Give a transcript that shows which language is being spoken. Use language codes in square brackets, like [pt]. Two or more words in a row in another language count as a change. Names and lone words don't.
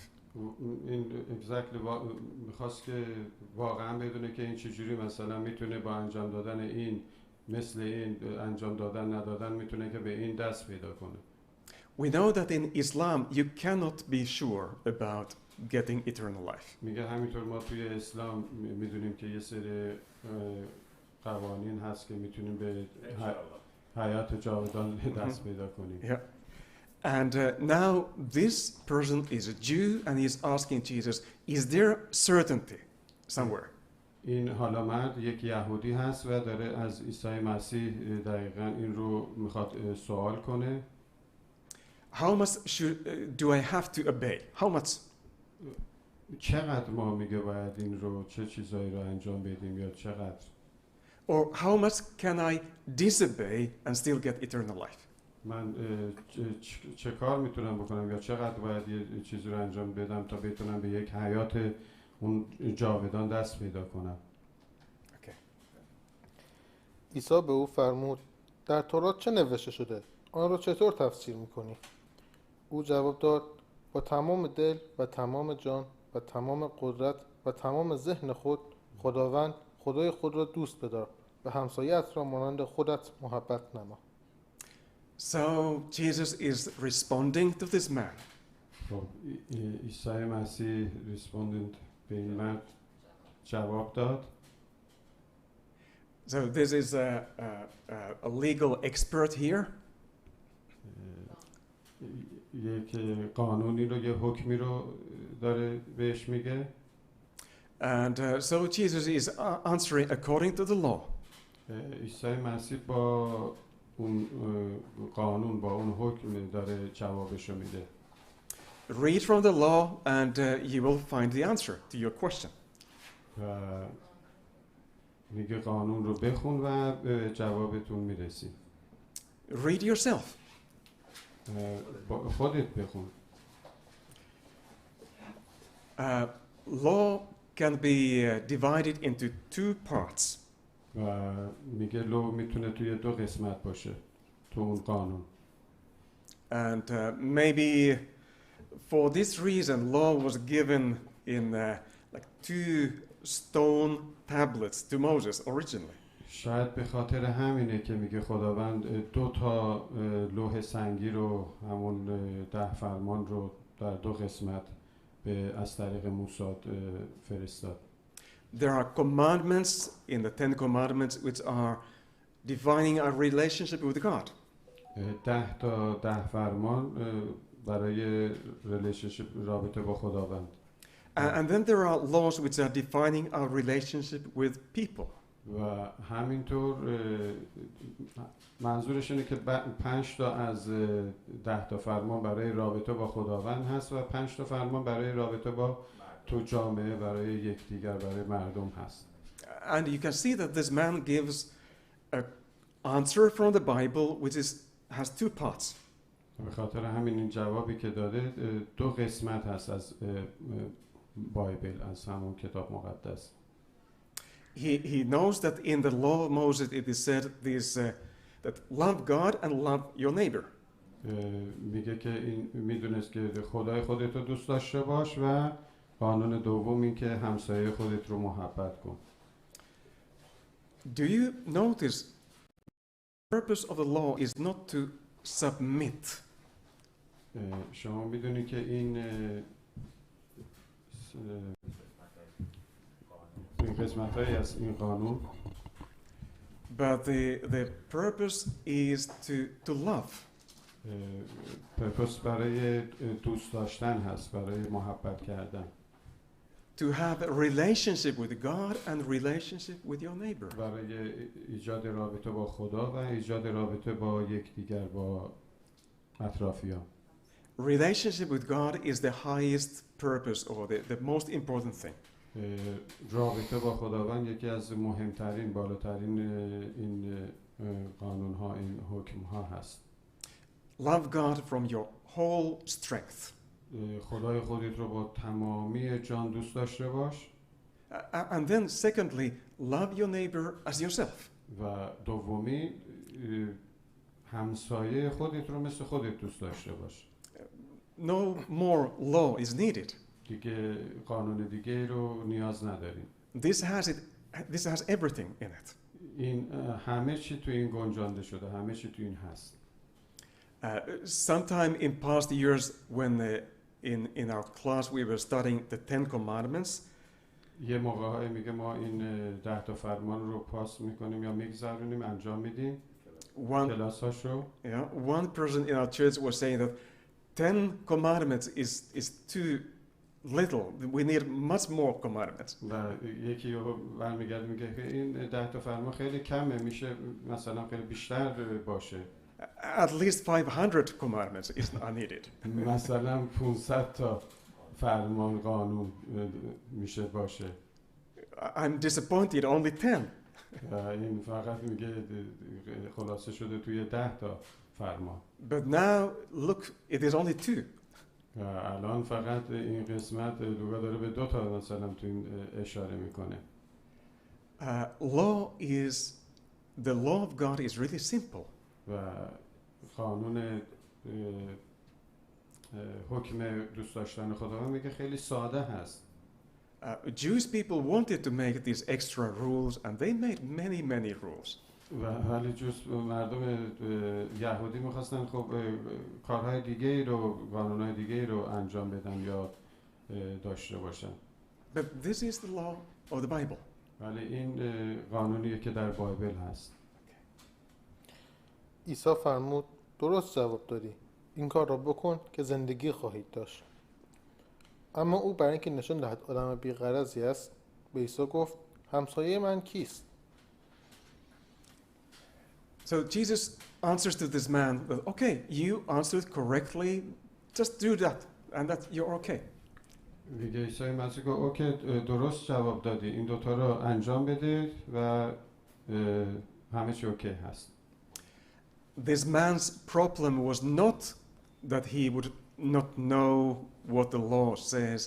[fa] این exactly میخواست که واقعا بدونه که این چجوری مثلا میتونه با انجام دادن این مثل این انجام دادن ندادن میتونه که به این دست پیدا کنه. [en] We know that in Islam you cannot be sure about getting eternal life. [fa] میگه همینطور ما توی اسلام میدونیم که یه سری قوانین هست که میتونیم به حیات جاودان دست پیدا کنیم. [en] Yeah. And now this person is a Jew and he is asking Jesus, is there certainty somewhere? [fa] این حالا مرد یک یهودی هست و داره از عیسی مسیح دقیقاً این رو میخواد سوال کنه. [en] How much do I have to obey? How much? [fa] چقدر ما میگه باید این رو چه چیزایی رو انجام بدیم یا چقدر؟ [en] Or how much can I disobey and still get eternal life? [fa] من چه کار میتونم بکنم یا چقدر باید یه چیزی رو انجام بدم تا بتونم به یک حیات اون جاودان دست پیدا کنم. عیسی به او فرمود در تورات چه نوشته شده؟ آن را چطور تفسیر میکنی؟ او جواب داد با تمام دل و تمام جان و تمام قدرت و تمام ذهن خود خدای خود را دوست بدار و همسایه‌ات را مانند خودت محبت نما. [en] So Jesus is responding to this man. [fa] عیسی مسیح responded به این مرد جواب داد. [en] So this is a legal expert here. [fa] یک قانونی رو یه حکمی رو داره بهش میگه. [en] And so Jesus is answering according to the law. [fa] عیسی مسیح با اون قانون با اون حکم داره جوابشو میده. [en] Read from the law and you will find the answer to your question. [fa] و میگه قانون رو بخون و به جوابتون میرسی. [en] Read yourself. [fa] خودت بخون. [en] Law can be divided into two parts. [fa] و میگه لو میتونه توی دو قسمت باشه تو اون قانون. [en] And maybe for this reason law was given in like two stone tablets to Moses originally. [fa] شاید به خاطر همینه که میگه خداوند دو تا لوح سنگی رو همون 10 فرمان رو در دو قسمت از طریق موسی فرستاد. [en] There are commandments in the 10 commandments which are defining our relationship with God. [fa] 10 فرمان برای relationship رابطه با خداوند. [en] And then there are laws which are defining our relationship with people. [fa] و همینطور منظورش اینه که 5 تا از 10 تا فرمان برای رابطه با خداوند هست و 5 تا فرمان برای رابطه با تو جامعه برای یکدیگر برای مردم هست. [en] And you can see that this man gives an answer from the Bible which has two parts. [fa] به خاطر همین این جوابی که داده دو قسمت هست از بایبل، از همون کتاب مقدس. [en] He knows that in the law of Moses it is said this that love God and love your neighbor. [fa] میگه که این میدونست که خدای خودت رو دوست داشته باش و قانون دوم این که همسایه خودت رو محبت کن. [en] Do you notice the purpose of the law is not to submit. [fa] شما میدونی که این قسمت‌هایی از این قانون [en] But the purpose is to love. [fa] پرپس برای دوست داشتن هست، برای محبت کردن. [en] To have a relationship with God and relationship with your neighbor. [fa] برای ایجاد رابطه با خدا و ایجاد رابطه با یکدیگر، با اطرافیان. [en] Relationship with God is the highest purpose or the most important thing. [fa] رابطه با خداوند یکی از مهمترین، بالاترین این قانون ها، این حکم ها هست. [en] Love God from your whole strength. [fa] خدای خودت رو با تمامی جان دوست داشته باش. [en] And then secondly, love your neighbor as yourself. [fa] و دومی همسایه خودت رو مثل خودت دوست داشته باش. [en] No more law is needed. [fa] دیگه قانون دیگه رو نیاز نداریم. [en] This has everything in it. [fa] این همه چی تو این گنجانده شده، همه چی تو این هست. [en] Sometime in past years when in our class we were studying the 10 commandments. [fa] یه موقع‌هایی میگه ما این 10 تا فرمان رو پاس میکنیم یا میگذرونیم، انجام میدیم کلاساشو. [en] One person in our church was saying that 10 commandments is too little. We need much more commandments. [fa] و یکی برمیگرده میگه که این 10 تا فرمان خیلی کمه، میشه مثلا خیلی بیشتر باشه. [en] At least 500 commandments are needed. [fa] مثلا 500 تا فرمان قانون میشه باشه. [en] I'm disappointed only 10. [fa] این فقط میگه خلاصه شده توی 10 تا فرمان. [en] But now look, it is only 2. [fa] الان فقط این قسمت لوقا داره به 2 تا مثلا تو این اشاره میکنه. [en] The law of God is really simple. [fa] و قانون حکم دوست داشتن خداوند میگه خیلی ساده هست. [en] Jewish people wanted to make these extra rules and they made many rules. [fa] ولی مردم یهودی میخواستن خب کارهای دیگه رو، قانونهای دیگه رو انجام بدن یا داشته باشن. [en] But this is the law of the Bible. [fa] ولی این قانونیه که در بایبل هست. عیسی فرمود درست جواب دادی. این کار را بکن که زندگی خواهید داشت. اما او برای اینکه نشان دهد آدم بی‌غرضی است به عیسی گفت همسایه من کیست؟ So Jesus answers to this man that, okay, you answered correctly, just do that, and that you're okay. دیگه عیسی مسیح گفت اوکی درست جواب دادی، این دوتا رو انجام بده و همه چی اوکی هست. [en] This man's problem was not that he would not know what the law says.